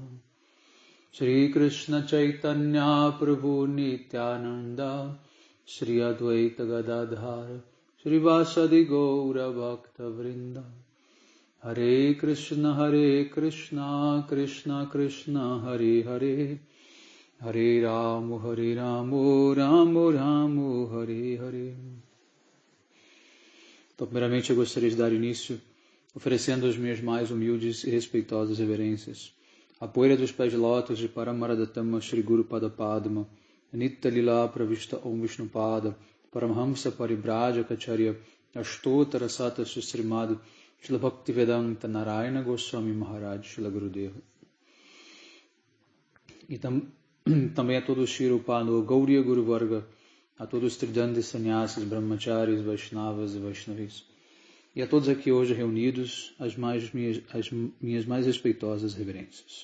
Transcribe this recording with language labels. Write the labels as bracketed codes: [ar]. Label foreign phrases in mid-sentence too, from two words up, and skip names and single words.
[sa] Shri Krishna Chaitanya Prabhu Nityananda Shri Advaita Gadadhar Shri Vasadi Gaura Bhakta Vrinda. Hare Krishna, Krishna Krishna, Hare Hare, Hare Ramo, Ramo Ramo, Hare Hare. [pt] Então, primeiramente, eu gostaria de dar início oferecendo as minhas mais humildes e respeitosas reverências. A poeira dos pés de lótus de [sa] Paramaradatama Shri Guru Pada Padma, Nitya Lila Pravishta Om Vishnupada, Paramhamsa Paribraja Kacharya, Ashtotara Sata Sustrimado, Shila Bhaktivedanta Narayana Goswami Maharaj Shila Gurudeva. [pt] E também a todos os [sa] Shirupano Gauriya Guru Varga, [pt] a todos os Tridandi Sannyasis, Brahmacharis, Vaishnavas e Vaishnavis. E a todos aqui hoje reunidos, as minhas mais respeitosas reverências.